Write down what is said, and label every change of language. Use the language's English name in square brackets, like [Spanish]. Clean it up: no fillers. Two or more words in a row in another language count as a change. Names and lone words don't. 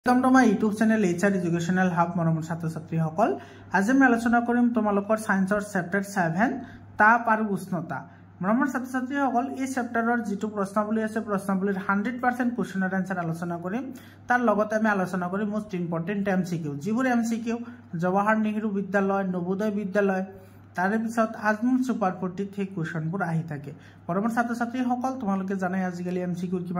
[English] Welcome to my YouTube channel HR Educational Hub [Assamese] मरমৰ ছাত্ৰ-ছাত্ৰীসকল আজি আমি আলোচনা কৰিম তোমালোকৰ সায়েন্সৰ চেপ্টাৰ 7 তাপ আৰু উষ্ণতা মৰমৰ ছাত্ৰ-ছাত্ৰীসকল এই চেপ্টাৰৰ যেটো প্ৰশ্নাৱলী আছে প্ৰশ্নাৱলীৰ 100% কোৱেশ্চনৰ আনসাৰ আলোচনা কৰিম তাৰ লগতে আমি আলোচনা কৰিম [English] most important MCQ [Assamese] যিবোৰ এমসিকিউ জৱাহৰ নেহৰু বিদ্যালয় নবোদয় বিদ্যালয় তাৰে পিছত আজমল সুপাৰ 40 থেকে কোৱেশ্চনবোৰ আহি থাকে মৰমৰ ছাত্ৰ-ছাত্ৰীসকল তোমালোকে জানাই আজিকালি এমসিকিউৰ কিমান